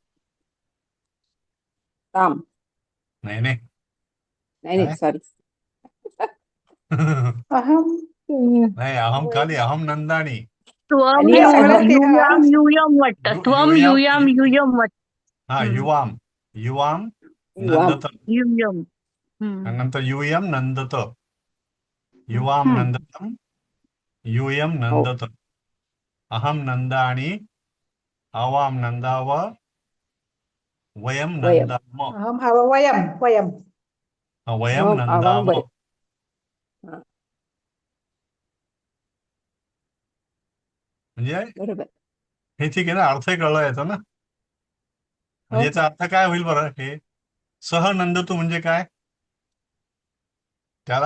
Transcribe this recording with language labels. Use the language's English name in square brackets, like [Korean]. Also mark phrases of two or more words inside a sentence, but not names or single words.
[Sanskrit] ताम. [Marathi] नाही नाही नाही काय? नाही, सॉरी. [Sanskrit] अहम [Marathi] नाही, अहम खाली, [Sanskrit] अहम नंदानी. त्वम [Marathi] आणि हे सगळं ते [Sanskrit] युयाम युयम [Marathi] वाटतं. त्वम [Sanskrit] युयाम युयम [Marathi] वाटतं. हा, [Sanskrit] युवाम, युवाम युवाम. नंदत. युयम. आणि नंतर युयम नंदत, युवाम हम्म. नंदतम, युयम [Marathi] हो. [Sanskrit] नंदत. अहम नंदाणी, आवाम नंदाव, वयम वयम. नंदाम. अहम वयम वयम. वयम अहम आवाम नंदाम. वयम. [Marathi] हा, म्हणजे बरोबर. हे ठीक आहे ना, अर्थही कळला याचा ना. म्हणजे हो. याचा अर्थ काय होईल बरं? [Sanskrit] हे सह नंदतू [Marathi] म्हणजे काय? त्याला